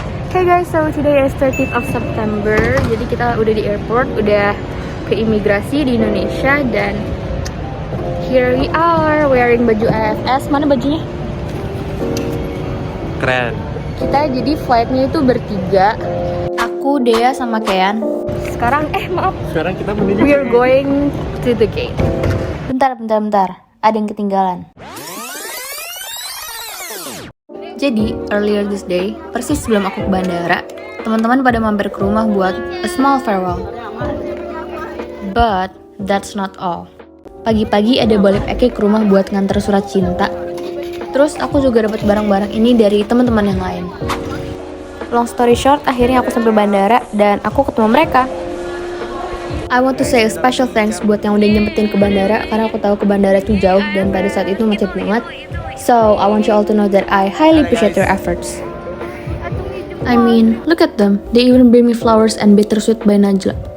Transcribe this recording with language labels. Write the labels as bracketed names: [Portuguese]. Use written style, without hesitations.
[English] Hey guys, so today is 30th of September. [Indonesian] Jadi kita udah di airport, udah ke imigrasi di Indonesia. Dan [English] here we are wearing baju AFS. [Indonesian] Mana bajunya? Keren. Kita jadi flightnya itu bertiga. Aku, Dea, sama Kean. Sekarang, Sekarang kita menuju. [English] we're going to the gate. [Indonesian] Bentar. Ada yang ketinggalan. Jadi, [English] earlier this day, [Indonesian] persis sebelum aku ke bandara, teman-teman pada mampir ke rumah buat [English] a small farewell. But, that's not all. [Indonesian] Pagi-pagi ada Balip Eke ke rumah buat nganter surat cinta. Terus aku juga dapat barang-barang ini dari teman-teman yang lain. [English] Long story short, [Indonesian] akhirnya aku sampai bandara dan aku ketemu mereka. [English] I want to say a special thanks [Indonesian] buat yang udah nyempetin ke bandara, karena aku tahu ke bandara itu jauh dan pada saat itu macet banget. [English] So, I want you all to know that I highly appreciate your efforts. I mean, look at them. They even bring me flowers and bittersweet by Najla.